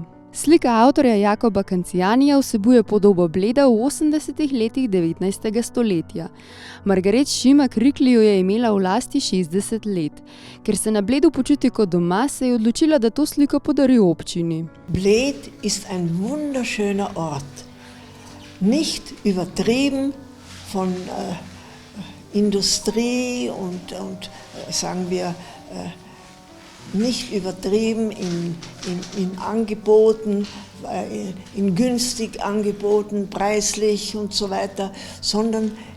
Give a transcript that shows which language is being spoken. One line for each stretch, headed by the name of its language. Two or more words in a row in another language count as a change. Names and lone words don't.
Slovenian: Slika avtorja Jakoba Kancijanija vsebuje podobo Bleda v 80. letih 19. stoletja. Margaret Šimak Rikli jo je imela v lasti 60 let. Ker se na Bledu počuti kot doma, se je odločila, da to sliko podari občini.
German: Bled ist ein wunderschöner Ort. Nicht übertrieben von Industrie und sagen wir, nicht übertrieben in Angeboten, in günstig Angeboten, preislich und so weiter, sondern